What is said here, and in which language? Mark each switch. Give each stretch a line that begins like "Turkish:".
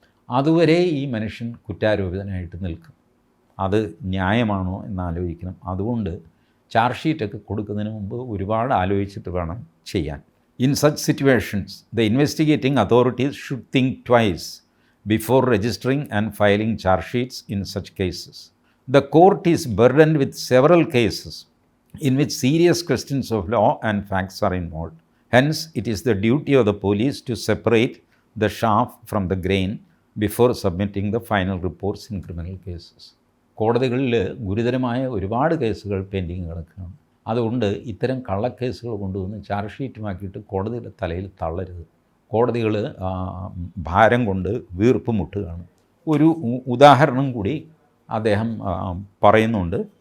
Malayalam: അതുവരെ ഈ മനുഷ്യൻ കുറ്റാരോപിതനായിട്ട് നിൽക്കും. അത് ന്യായമാണോ എന്നാലോചിക്കണം. അതുകൊണ്ട് ചാർജ് ഷീറ്റൊക്കെ കൊടുക്കുന്നതിന് മുമ്പ് ഒരുപാട് ആലോചിച്ചിട്ട് വേണം ചെയ്യാൻ.
English: In such situations the investigating authorities should think twice before registering and filing charge sheets in such cases. The court is burdened with several cases in which serious questions of law and facts are involved. Hence, it is the duty of the police to separate the chaff from the grain before submitting the final reports in criminal cases.
Malayalam: കോടതികളിൽ ഗുരുതരമായ ഒരുപാട് കേസുകൾ pending കിടക്കുകയാണ്. അതുകൊണ്ട് ഇത്തരം കള്ളക്കേസുകൾ കൊണ്ടുവന്ന് charge ഷീറ്റുമാക്കിയിട്ട് കോടതിയുടെ തലയിൽ തള്ളരുത്. കോടതികൾ ഭാരം കൊണ്ട് വീർപ്പ് മുട്ടുകയാണ്. ഒരു ഉദാഹരണം കൂടി അദ്ദേഹം പറയുന്നുണ്ട്.